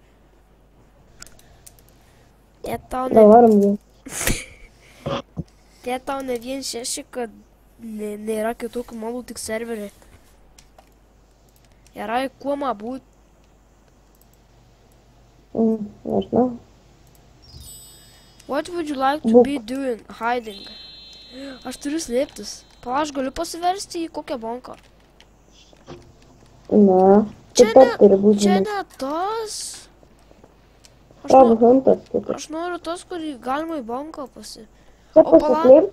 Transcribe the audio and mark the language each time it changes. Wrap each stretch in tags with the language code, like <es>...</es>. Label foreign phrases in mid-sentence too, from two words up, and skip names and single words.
<lt>Tie tau ne... Davarom jį. Tie tau ne 1.6, kad nėra kitų komandų, tik serveriai. Gerai, kuo man būt? Nežinau.</lt> <en>What would you like to</en> <lt>Būk.</lt> <en>be doing? Hiding.</en> <lt>Aš turiu slėptis. Pala, aš galiu pasiversti į kokią banką. Ne. Taip pat turi būti. Čia ne tas. Prabų huntas kitas. Aš noriu tas, kurį galima į banką pasi. Čia pasislėpti</lt>